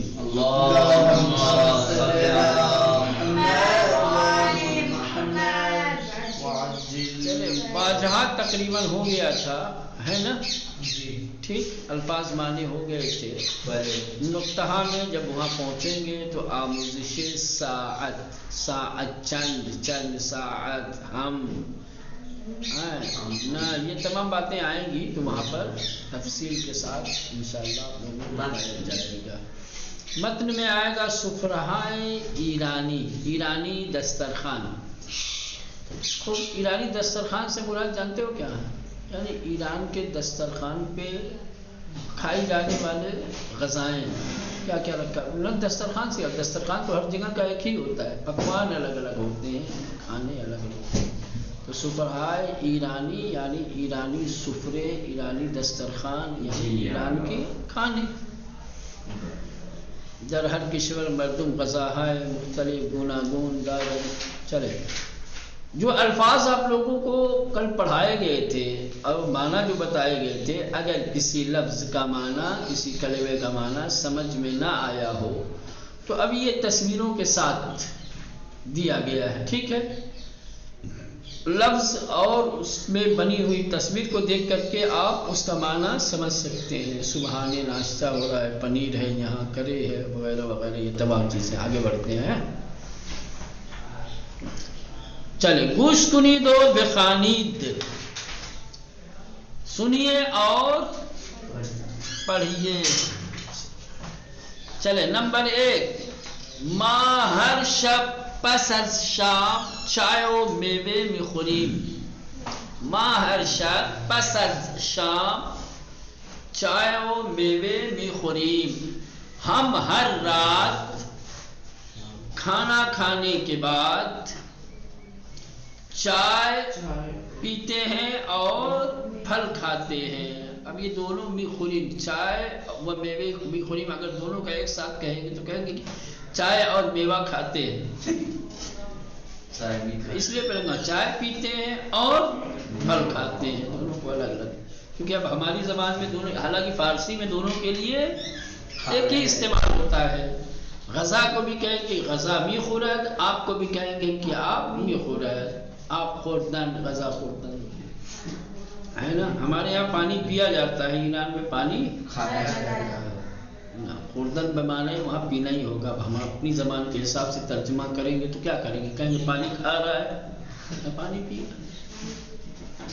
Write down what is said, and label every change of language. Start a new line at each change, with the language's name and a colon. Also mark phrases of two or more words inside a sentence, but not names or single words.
Arabic: اللہم صل علی محمد
Urdu: چلے واجہات تقریباً ہو گیا تھا ہے نا ٹھیک الفاظ معنی ہو گئے تھے نقطہ میں جب وہاں پہنچیں گے تو
Persian: آموزش ساعت چند ساعت
Urdu: ہم نہ یہ تمام باتیں آئیں گی تو وہاں پر تفصیل کے ساتھ انشاءاللہ بتایا جائے گا. متن میں آئے گا
Persian: سفرہائے ایرانی
Urdu: دسترخوان. خوب ایرانی دسترخوان سے مراد جانتے ہو کیا ہے؟ یعنی ایران کے دسترخوان پہ کھائی جانے والے غذائیں کیا کیا رکھا ہے دسترخوان سے. دسترخوان تو ہر جگہ کا ایک ہی ہوتا ہے، پکوان الگ الگ ہوتے ہیں، کھانے الگ الگ ہوتے ہیں. تو
Persian: سفرہائے ایرانی
Urdu: یعنی ایرانی سفرے، ایرانی دسترخوان یعنی ایران کے کھانے.
Persian: در ہر کشور مردم غذاہائے مختلف گوناگون دار.
Urdu: چلے جو الفاظ آپ لوگوں کو کل پڑھائے گئے تھے اور معنی جو بتائے گئے تھے، اگر کسی لفظ کا معنی کسی کلمے کا معنی سمجھ میں نہ آیا ہو تو اب یہ تصویروں کے ساتھ دیا گیا ہے. ٹھیک ہے، لفظ اور اس میں بنی ہوئی تصویر کو دیکھ کر کے آپ اس کا معنی سمجھ سکتے ہیں. صبحانہ ناشتہ ہو رہا ہے، پنیر ہے، یہاں کرے ہے وغیرہ وغیرہ، یہ تمام چیزیں. آگے بڑھتے ہیں. چلے
Persian: گوش کنید و بخوانید،
Urdu: سنیے اور پڑھیے. چلے نمبر 1،
Persian: ما ہر شب پس از شام چائے و میوے میخوریم. ما ہر شب پس از شام چائے و میوے میخوریم.
Urdu: ہم ہر رات کھانا کھانے کے بعد چائے پیتے ہیں اور پھل کھاتے ہیں. اب یہ دونوں میخوریم،
Persian: چائے و میوے میخوریم،
Urdu: اگر دونوں کا ایک ساتھ کہیں گے تو کہیں گے کہ چائے اور میوہ کھاتے ہیں. اس لیے پہلے چائے پیتے ہیں اور پھل کھاتے ہیں، دونوں کو الگ الگ. کیونکہ اب ہماری زبان میں دونوں، حالانکہ فارسی میں دونوں کے لیے ایک ہی استعمال ہوتا ہے. غذا کو بھی کہیں گے
Persian: غذا میخورد،
Urdu: آپ کو بھی کہیں گے کہ آپ میخورد، آپ خوردن،
Persian: غذا خوردن
Urdu: ہے نا. ہمارے یہاں پانی پیا جاتا ہے، ایران میں پانی کھایا جاتا ہے. خوردن بمانے وہاں پینا ہی ہوگا. ہم اپنی زبان کے حساب سے ترجمہ کریں گے تو کیا کریں گے؟ کہیں گے پانی کھا رہا ہے، پانی پی رہا ہے.